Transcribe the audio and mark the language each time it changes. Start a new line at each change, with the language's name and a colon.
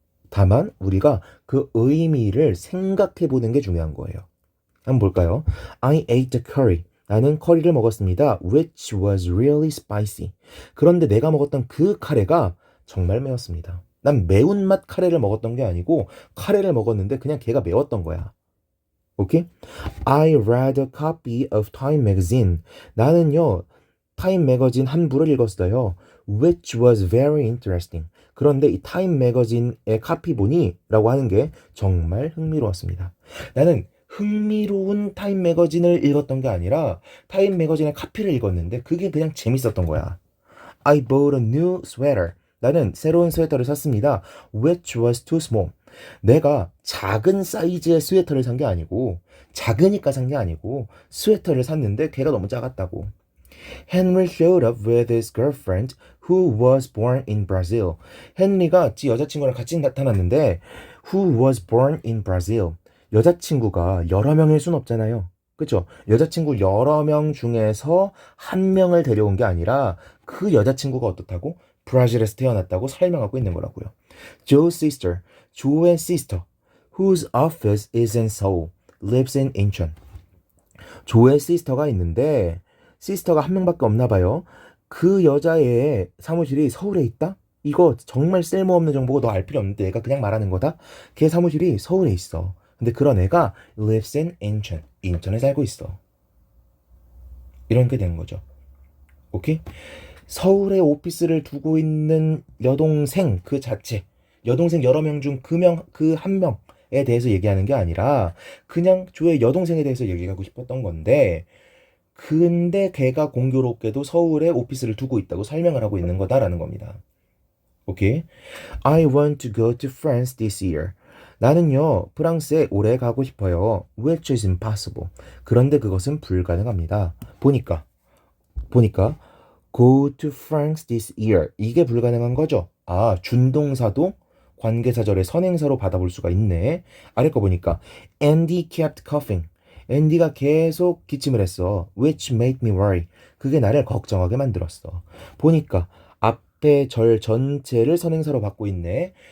Korean: 다만, 우리가 그 의미를 생각해보는 게 중요한 거예요. 한번 볼까요?
English: I ate the curry.
Korean: 나는 커리를 먹었습니다.
English: Which was really spicy.
Korean: 그런데 내가 먹었던 그 카레가 정말 매웠습니다. 난 매운맛 카레를 먹었던 게 아니고 카레를 먹었는데 그냥 걔가 매웠던 거야. 오케이?
English: I read a copy of Time magazine.
Korean: 나는요, 타임 매거진 한 부를 읽었어요.
English: Which was very interesting.
Korean: 그런데 이 타임 매거진의 카피본이 라고 하는 게 정말 흥미로웠습니다. 나는 흥미로운 타임 매거진을 읽었던 게 아니라 타임 매거진의 카피를 읽었는데 그게 그냥 재밌었던 거야.
English: I bought a new sweater.
Korean: 나는 새로운 스웨터를 샀습니다.
English: Which was too small.
Korean: 내가 작은 사이즈의 스웨터를 산 게 아니고 작으니까 산 게 아니고 스웨터를 샀는데 걔가 너무 작았다고.
English: Henry showed up with his girlfriend who was born in Brazil.
Korean: 헨리가 지 여자친구랑 같이 나타났는데
English: who was born in Brazil.
Korean: 여자친구가 여러 명일 순 없잖아요. 그쵸? 여자친구 여러 명 중에서 한 명을 데려온 게 아니라 그 여자친구가 어떻다고? 브라질에서 태어났다고 설명하고 있는 거라고요.
English: Joe's sister, 조의 sister, whose office is in Seoul, lives in Incheon.
Korean: 조의 시스터가 있는데 시스터가 한 명밖에 없나 봐요. 그 여자의 사무실이 서울에 있다? 이거 정말 쓸모없는 정보고 너 알 필요 없는데 얘가 그냥 말하는 거다? 걔 사무실이 서울에 있어. 근데 그런 애가 lives in 인천. 인천에 살고 있어. 이런 게 되는 거죠. 오케이? 서울에 오피스를 두고 있는 여동생 그 자체, 여동생 여러 명 중 그 한 명에 대해서 얘기하는 게 아니라 그냥 조의 여동생에 대해서 얘기하고 싶었던 건데, 근데 걔가 공교롭게도 서울에 오피스를 두고 있다고 설명을 하고 있는 거다라는 겁니다. 오케이?
English: I want to go to France this year.
Korean: 나는요, 프랑스에 올해 가고 싶어요.
English: Which is impossible.
Korean: 그런데 그것은 불가능합니다. 보니까
English: go to France this year.
Korean: 이게 불가능한 거죠. 아, 준동사도 관계사절의 선행사로 받아볼 수가 있네. 아래 거 보니까
English: Andy kept coughing.
Korean: 앤디가 계속 기침을 했어.
English: Which made me worry.
Korean: 그게 나를 걱정하게 만들었어. 보니까 앞에 절 전체를 선행사로 받고 있네.